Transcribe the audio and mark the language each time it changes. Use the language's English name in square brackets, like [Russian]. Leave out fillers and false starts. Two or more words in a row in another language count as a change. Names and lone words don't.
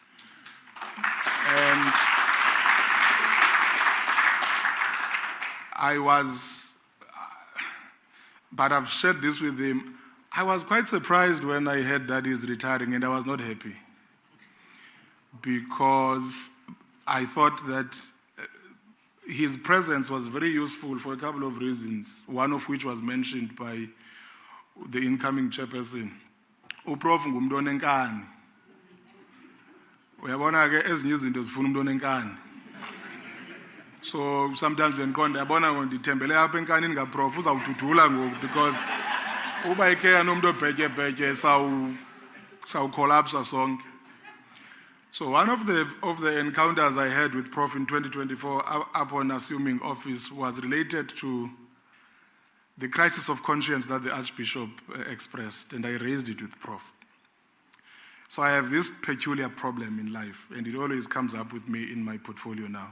[English] And but I've shared this with him, I was quite surprised when I heard that he's retiring, and I was not happy, because I thought that his presence was very useful for a couple of reasons, one of which was mentioned by the incoming chairperson. [Xhosa] Uprof ngumuntu onenkani. Uyabona ke ezinye izinto zifuna umuntu onenkani. [English] So sometimes when [Xhosa] ndiyabona ngondithembele apha enkanini kaprof uzawududula ngoku, because uba ikeya nomuntu obhetye sawucollapsa sonke. [English] So one of the encounters I had with Prof in 2024 upon assuming office was related to the crisis of conscience that the Archbishop expressed, and I raised it with Prof. So I have this peculiar problem in life, and it always comes up with me in my portfolio now.